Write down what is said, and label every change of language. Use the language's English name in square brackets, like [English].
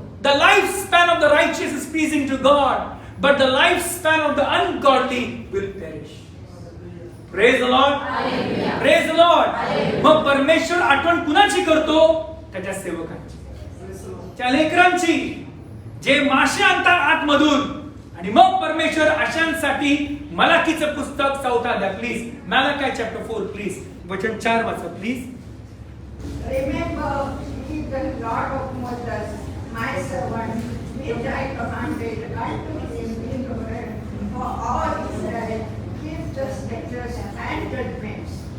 [English] The lifespan of the righteous is pleasing to God, but the lifespan of the ungodly will perish. Praise the Lord. Praise the Lord. [Marathi] मग परमेश्वर आठवण कुणाची करतो? त्याच्या सेवकांची, त्या लेकरांची, जे मासे आणतात आतमधून. आणि मग परमेश्वर अशांसाठी मलाकीचं पुस्तक 4 द्या प्लीज. Malachi chapter 4 please. वचन 4 वाचा please. [English] Remember, He the Lord of Moses, my servant, which I commanded unto him in the word for all Israel, keep the statutes and judgments.